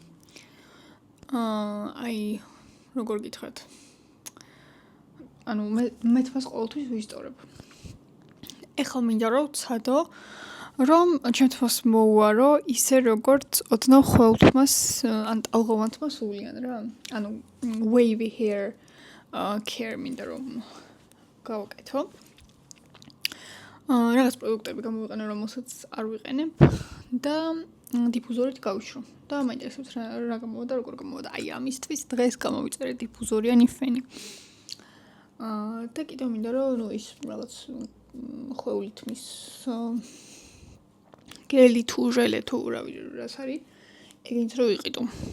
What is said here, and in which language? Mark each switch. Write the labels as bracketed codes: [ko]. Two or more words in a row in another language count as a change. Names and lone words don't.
[ka] როგორ გითხრათ? ანუ მე თავს ყოველთვის ვისტორებ. ეხლა მინდა რომ ვცადო, რომ ჩემ თავს მოუარო ისე როგორც ოდნავ ხველთმას ან ტალღოვანთმა სულიან რა. ანუ [en] wavy hair care [ka] მინდა რომ გავაკეთო. რაღაც პროდუქტები გამოვიყენე, რომელსაც არ ვიყენებ და დიფუზორით გავიშრო. და მაინტერესებს რა გამოვიდა, როგორ გამოვიდა. ამისთვის დღეს გამოვიწერე დიფუზორიანი ფენი. და კიდევ მინდა რომ ის რაღაც ხვეულითმის გელი თუ ჟელე თუ რას არის, ეგინც რო ვიყიდო.